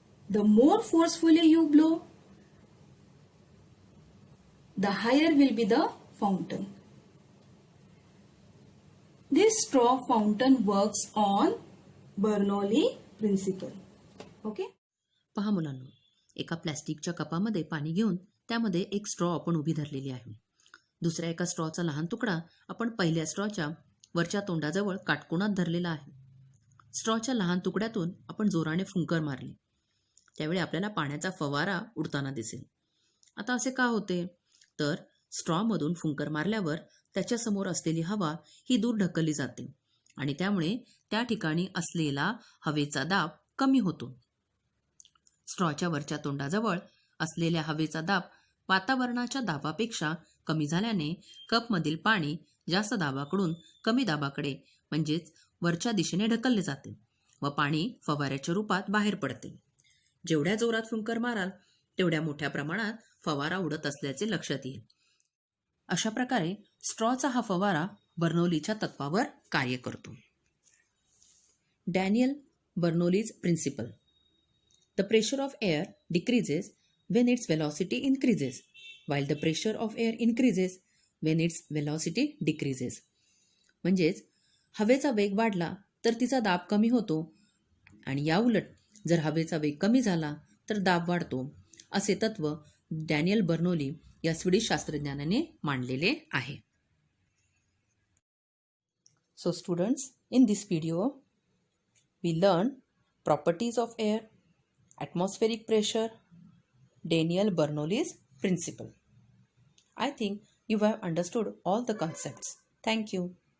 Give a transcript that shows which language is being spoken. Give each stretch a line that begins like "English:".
English: The more forcefully you blow, the higher will be the fountain. This straw fountain works on Bernoulli principle. Okay.
Marathi: पहा मुलांनो, एका प्लॅस्टिकच्या कपामध्ये पाणी घेऊन त्यामध्ये एक स्ट्रॉ आपण उभी धरलेली आहे. दुसऱ्या एका स्ट्रॉचा लहान तुकडा आपण पहिल्या स्ट्रॉच्या वरच्या तोंडाजवळ काटकोनात धरलेला आहे. स्ट्रॉच्या लहान तुकड्यातून आपण जोराने फुंकर मारली. त्यावेळी आपल्याला पाण्याचा फवारा उडताना दिसेल. आता असे का होते? तर स्ट्रॉमधून फुंकर मारल्यावर त्याच्यासमोर असलेली हवा ही दूर ढकलली जाते आणि त्यामुळे त्या ठिकाणी असलेला हवेचा दाब कमी होतो. स्ट्रॉच्या वरच्या तोंडाजवळ असलेल्या हवेचा दाब वातावरणाच्या दाबापेक्षा कमी झाल्याने कपमधील पाणी जास्त दाबाकडून कमी दाबाकडे म्हणजेच वरच्या दिशेने ढकलले जाते व पाणी फवाऱ्याच्या रूपात बाहेर पडते. जेवढ्या जोरात फुंकर माराल तेवढ्या मोठ्या प्रमाणात फवारा उडत असल्याचे लक्षात येईल. अशा प्रकारे स्ट्रॉचा हा फवारा बर्नौलीच्या तत्वावर कार्य करतो.
English: Daniel Bernoulli's principle. The pressure of air decreases when its velocity increases, while the pressure of air increases when its velocity decreases.
Marathi: म्हणजेच हवेचा वेग वाढला तर तिचा दाब कमी होतो आणि याउलट जर हवेचा वेग कमी झाला तर दाब वाढतो, असे तत्व डॅनियल बर्नौली या स्वीडिश शास्त्रज्ञानाने मांडलेले आहे.
English: So students, in this video we learn properties of air, atmospheric pressure, Daniel Bernoulli's principle. I think you have understood all the concepts. Thank you.